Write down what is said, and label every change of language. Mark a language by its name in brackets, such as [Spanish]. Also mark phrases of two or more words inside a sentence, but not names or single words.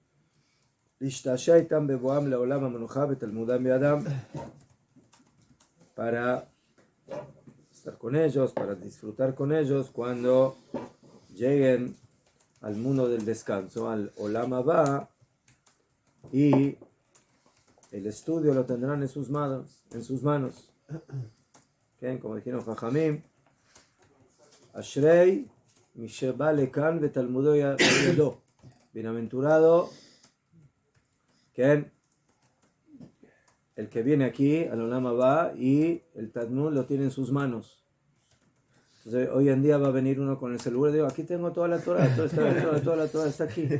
[Spanish] Para estar con ellos, para disfrutar con ellos cuando lleguen al mundo del descanso, al [Hebrew] עולם הבא, [Spanish] y el estudio lo tendrán en sus manos. ¿Okay? Como dijeron Jajamim, [Hebrew] אשרי מי שבא לכאן ותלמודו בידו. [Spanish] Bienaventurado, ¿okay? El que viene aquí al [Hebrew] עולם הבא [Spanish] y el Talmud lo tiene en sus manos. Entonces hoy en día va a venir uno con el celular y digo, aquí tengo toda la Torah, toda la Torah está aquí.